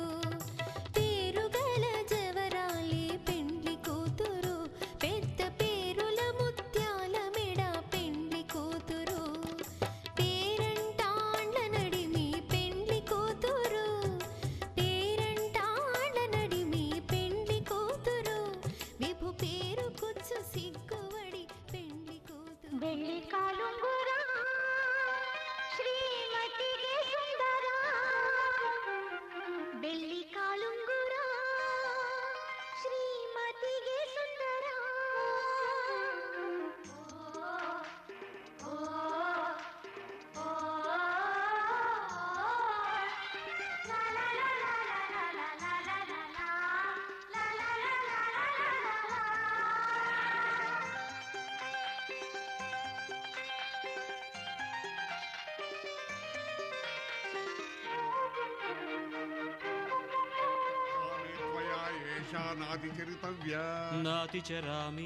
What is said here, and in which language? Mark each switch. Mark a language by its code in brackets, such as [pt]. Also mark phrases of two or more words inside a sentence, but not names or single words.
[te] పేరుగల జవరాలి పెండ్లి కూతురు పెద్ద పేరుల ముత్యాల మెడ పెండ్లి కూతురు. పేరంటాండ్ల నడిమి పెండ్లి కూతురు, పేరంటాండ్ల నడిమి పెండ్లి కూతురు. విభు పేరు కుచ్చు సిగ్గువడి పెండ్లి కూతురు. [kn] ಬೆಳ್ಳಿ ಕಾಲುಂಗುರ ಶ್ರೀಮತಿಗೆ ಸುಂದರ, ಬೆಳ್ಳಿ ಕಾಲುಂಗುರ ಶ್ರೀಮತಿಗೆ ಸುಂದರ. ಓ, ಓ, ಓ, ಲಾ, ಲಾ, ಲಾ, ಲಾ, ಲಾ, ಲಾ, ಲಾ, ಲಾ, ಲಾ, ಲಾ, ಲಾ, ಲಾ, ಲಾ, ಲಾ, ಲಾ, ಲಾ. [sa] त्वया एषा नातिचरितव्या. नातिचरामि.